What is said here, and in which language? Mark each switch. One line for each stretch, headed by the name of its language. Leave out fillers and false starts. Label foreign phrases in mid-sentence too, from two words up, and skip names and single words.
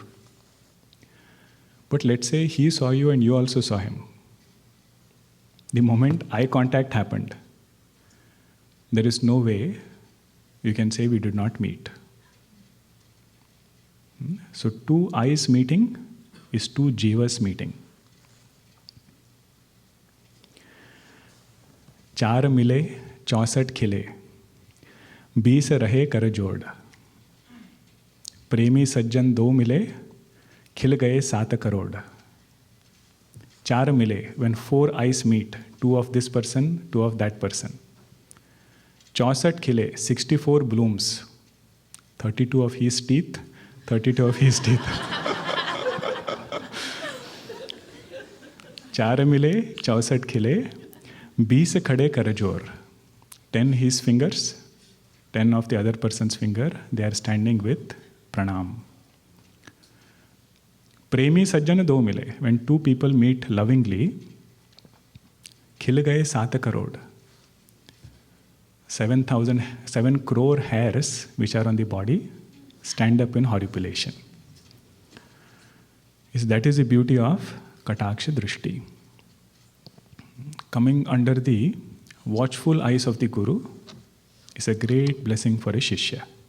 English: But let's say he saw you and you also saw him. The moment eye contact happened, there is no way you can say we did not meet. So two eyes meeting is two jivas meeting.
Hindi: चार मिले 64 खिले 20 रहे कर जोड़ प्रेमी सज्जन 2 मिले खिल गए 7 करोड़. चार मिले,
English: when 4 eyes meet, 2 of this person, 2 of that person. 64 खिले, 64 blooms, 32 of his teeth, 32 of his teeth.
Hindi: चार मिले 64 खिले 20 खड़े कर जोर.
English: 10 his fingers, 10 of the other person's finger, they are standing with pranam.
Hindi: प्रेमी सज्जन 2 मिले,
English: when 2 people meet lovingly,
Hindi: खिल गए 7 करोड़.
English: 7 crore hairs which are on the body stand up in horripilation. That is the beauty of
Sanskrit: कटाक्ष दृष्टि.
English: Coming under the watchful eyes of the Guru is a great blessing for a Shishya.